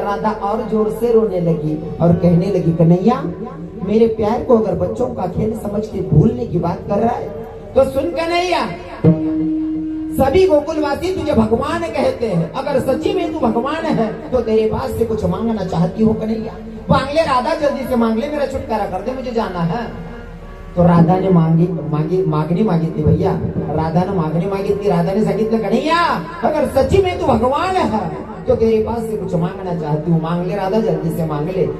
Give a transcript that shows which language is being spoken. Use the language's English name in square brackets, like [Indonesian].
[Hindi] राधा और जोर से रोने लगी और कहने लगी, कन्हैया मेरे प्यार को अगर बच्चों का खेल समझ के भूलने की बात कर रहा है तो सुन कन्हैया, सभी गोकुलवासी तुझे भगवान कहते हैं. अगर सच्ची में तू भगवान है तो तेरे पास से कुछ मांगना चाहती हो कन्हैया. मांग ले राधा, जल्दी से मांग ले, मेरा छुटकारा कर दे, मुझे जाना है. [Marathi] तो राधा ने मागणी मागितली भैया. राधाने मागणी मागितली. राधाने सांगितलं, [Hindi] कन्हैया अगर सच्ची में तू भगवान है तो तेरे पास से कुछ मांगना चाहती हूँ. मांग ले राधा, जल्दी से मांग ले.